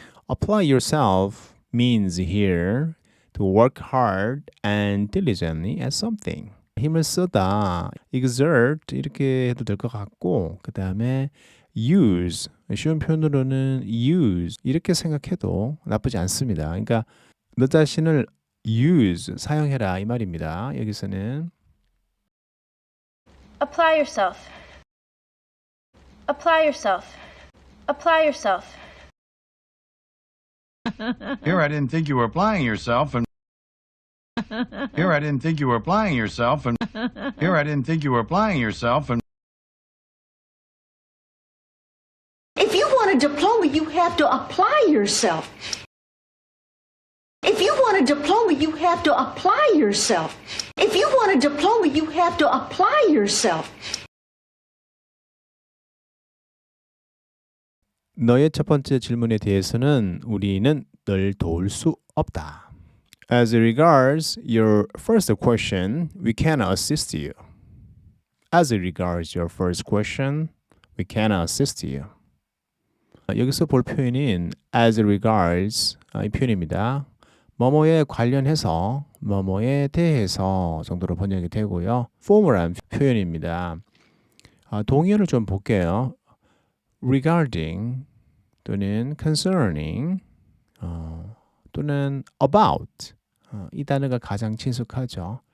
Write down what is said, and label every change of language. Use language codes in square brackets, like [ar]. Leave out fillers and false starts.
[en] apply yourself means here to work hard and diligently at something. [ko] 힘을 쓰다, exert 이렇게 해도 될 것 같고 그 다음에 use, 쉬운 표현으로는 use 이렇게 생각해도 나쁘지 않습니다. 그러니까 너 자신을 use, 사용해라 이 말입니다. 여기서는 [en] Apply yourself. Apply yourself. Apply yourself. Here I didn't think you were applying yourself, and here I didn't think you were applying yourself, and here I didn't think you were applying yourself, and If you want a diploma, you have to apply yourself. If you want a diploma, you have to apply yourself. If you want a diploma, you have to apply yourself. [ko] 너의 첫 번째 질문에 대해서는 우리는 널 도울 수 없다. [en] As regards your first question, we cannot assist you. As regards your first question, we cannot assist you. [ko] 여기서 볼 표현인 [en] as regards [ko] 이 표현입니다. 뭐뭐에 관련해서 뭐뭐에 대해서 정도로 번역이 되고요. 포멀한 표현입니다. 동의어를 좀 볼게요. regarding 또는 concerning 또는 about 이 단어가 가장 친숙하죠.